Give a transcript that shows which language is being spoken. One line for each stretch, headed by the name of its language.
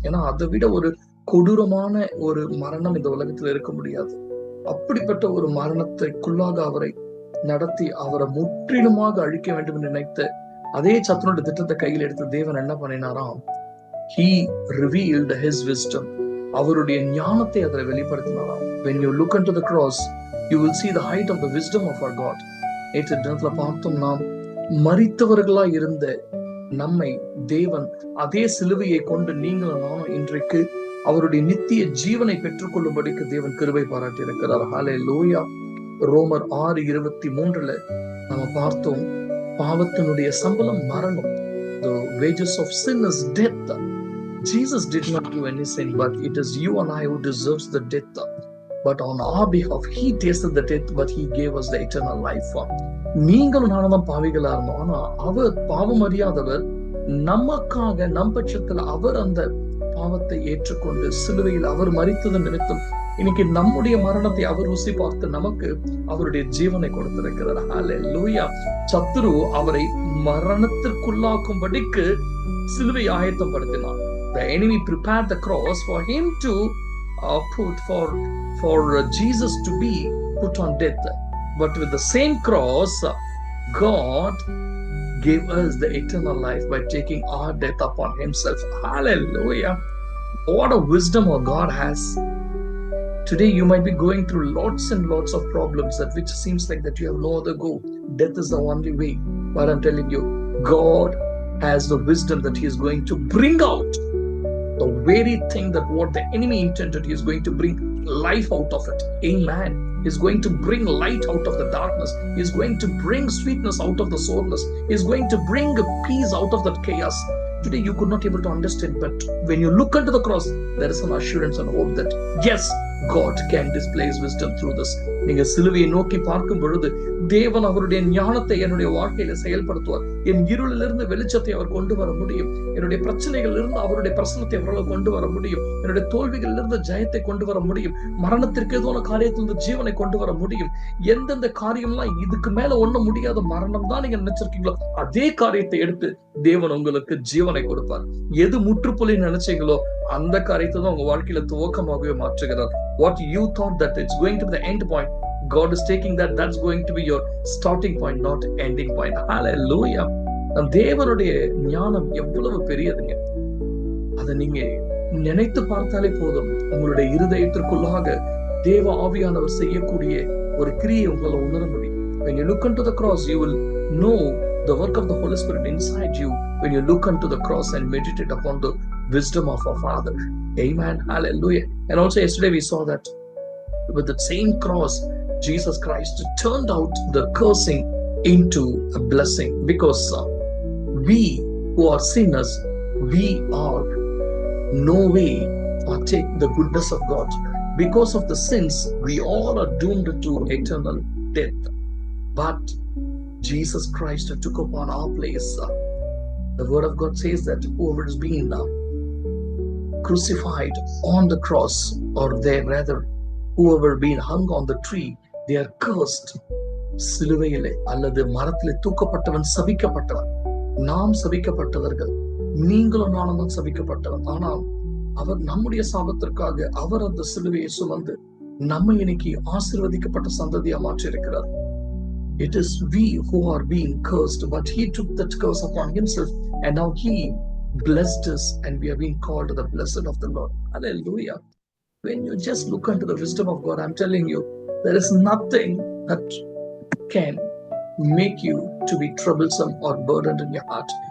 Tamil: ஏன்னா அதை விட ஒரு கொடூரமான ஒரு மரணம் இந்த உலகத்துல இருக்க முடியாது. அப்படிப்பட்ட ஒரு மரணத்திற்குள்ளாக அவரை நடத்தி அவரை முற்றிலுமாக அழிக்க வேண்டும் என்று நினைத்த அதே சத்துனுடைய திட்டத்தை கையில் எடுத்து தேவன் என்ன பண்ணினாராம்?
English: He revealed his wisdom.
Tamil: அவருடைய ஞானத்தை அதில் வெளிப்படுத்தினாராம்.
English: When you look into the cross, you will see the height of the wisdom of our God.
Tamil: நேற்று தினத்துல பார்த்தோம், நாம் மரித்தவர்களா இருந்த நம்மை தேவன் அதே சிலுவையை கொண்டு நீங்களும் நானும் இன்றைக்கு அவருடைய நித்திய ஜீவனை பெற்றுக் கொள்ளும்படிக்கு தேவன் கிருபை பாராட்டி இருக்கிறார். ஹல்லேலூயா. ரோமர் 6:23 நம்ம பார்த்தோம், பாவத்தினுடைய சம்பளம் மரணம்.
English: The wages of sin is death. Jesus did not do any sin, but it is you and I who deserves the death. But on our behalf, he tasted the death, but he gave us the eternal life.
Tamil: நீங்களும் நானும் தான் பாவிகளா இருந்தோம். ஆனா அவர் பாவம் அறியாதவர், நமக்காக நம் பட்சத்துல அவர் அந்த பாவத்தை ஏற்றுக்கொண்டு சிலுவையில் அவர் மரித்ததன் நிமித்தம் இன்னைக்கு நம்முடைய மரணத்தை அவர் ருசி பார்த்து நமக்கு அவருடைய ஜீவனை கொடுத்திருக்கிறார். ஹல்லேலூயா. சத்துரு அவரை மரணத்திற்குள்ளாக்கும்படிக்கு சிலுவை ஆயத்தப்படுத்தினார். The
English: the enemy prepared the cross for him to put for Jesus to be put on death. But with the same cross, God gave us the eternal life by taking our death upon himself. Hallelujah. What a wisdom our God has. Today you might be going through lots and lots of problems that which seems like that you have no other go. Death is the only way. But I'm telling you, God has the wisdom that he is going to bring out the very thing that what the enemy intended. He is going to bring life out of it. Amen. He is going to bring light out of the darkness. He is going to bring sweetness out of the soreness. He is going to bring peace out of that chaos. Today you could not able to understand, but when you look into the cross, there is an assurance and hope that yes, God can display his wisdom through this.
Tamil: நீங்க சிலுவையை நோக்கி பார்க்கும் பொழுது தேவன் அவருடைய ஞானத்தை என்னுடைய வாழ்க்கையில செயல்படுத்துவார். என் இருளிலிருந்து வெளிச்சத்தை அவர் கொண்டு வர முடியும். என்னுடைய பிரச்சனைகள் இருந்து அவருடைய பிரசனத்தை அவரால் கொண்டு வர முடியும். என்னுடைய தோல்விகளில் இருந்து ஜெயத்தை கொண்டு வர முடியும். மரணத்திற்கு எதுவான காரியத்திலிருந்து ஜீவனை கொண்டு வர முடியும். எந்தெந்த காரியம்லாம் இதுக்கு மேல ஒண்ணும் முடியாத மரணம் தான் நீங்க நினைச்சிருக்கீங்களோ அதே காரியத்தை எடுத்து தேவன் உங்களுக்கு ஜீவனை கொடுப்பார். எது முற்றுப்புள்ளி நினைச்சீங்களோ அந்த காரியத்தை தான் உங்க வாழ்க்கையில துவக்கமாகவே மாற்றுகிறார்.
English: What you thought that it's going to be the end point, God is taking that's going to be your starting point, not ending point.
Tamil: Hallelujah. தேவனுடைய ஞானம் எவ்வளவு பெரியதுங்க. அதை நீங்க நினைத்து பார்த்தாலே போதும். உங்களுடைய இருதயத்திற்குள்ளாக தேவ ஆவியானவர் செய்யக்கூடிய ஒரு கிரியை உங்களால உணர முடியும்.
English: When you look into the cross, you will know the work of the Holy Spirit inside you when you look unto the cross and meditate upon the wisdom of our Father. Amen. Hallelujah. And also yesterday we saw that with the same cross, Jesus Christ turned out the cursing into a blessing, because we who are sinners, we are no way partake the goodness of God. Because of the sins, we all are doomed to eternal death. But Jesus Christ took upon our place. The word of God says that whoever is being crucified on the cross, or there rather whoever been hung on the tree, they are cursed.
Tamil: சிலுவையிலே அல்லது மரத்திலே தூக்கப்பட்டவன் சபிக்கப்பட்டவன். நாம் சபிக்கப்பட்டவர்கள், நீங்களும் நானும் தான் சபிக்கப்பட்டவன். ஆனால் அவர் நம்முடைய சாபத்திற்காக அவர் அந்த சிலுவையை சுமந்து நம்மை இன்னைக்கு ஆசீர்வதிக்கப்பட்ட சந்ததியா மாற்றி இருக்கிறார்.
English: It is we who are being cursed, but he took that curse upon himself, and now he blessed us, and we are being called the blessed of the Lord. Hallelujah. When you just look into the wisdom of God, I'm telling you, there is nothing that can make you to be troublesome or burdened in your heart.